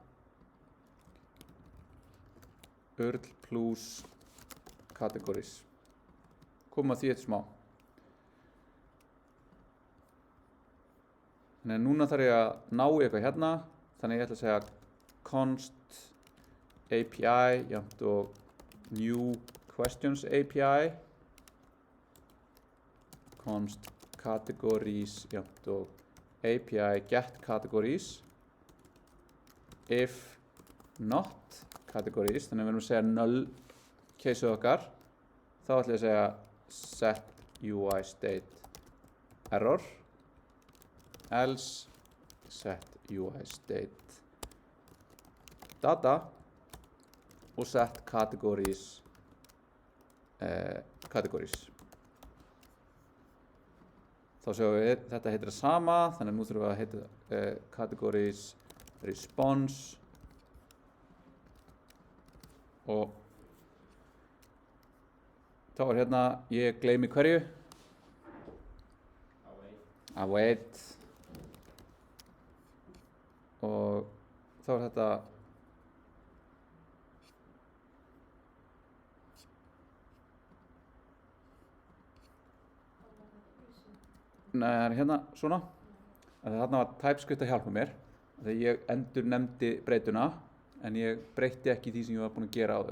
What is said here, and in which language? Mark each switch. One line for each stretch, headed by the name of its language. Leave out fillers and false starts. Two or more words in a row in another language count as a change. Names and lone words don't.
English: Url plus categories.
Icelandic: Komum að því eftir smá. Þannig að núna þarf ég að ná í eitthvað hérna. Þannig ég ætla að segja const API jafnt og new questions API.
English: Const categories
Icelandic: jafnt og
English: API get categories. If not categories,
Icelandic: þannig að við erum að segja null case'uð okkar, þá ætla ég að segja
English: set UI state error, else set UI state data
Icelandic: og
English: set categories categories.
Icelandic: Þá sjáum við þetta heitir það sama, þannig að nú þurfum við að heita
English: categories response
Icelandic: og þá er hérna, ég gleymi hverju await og þá er þetta nei, það er hérna svona þarna var TypeScript að hjálpa mér þegar ég endur nefndi breytuna en ég breytti ekki því sem ég var búinn að gera áður.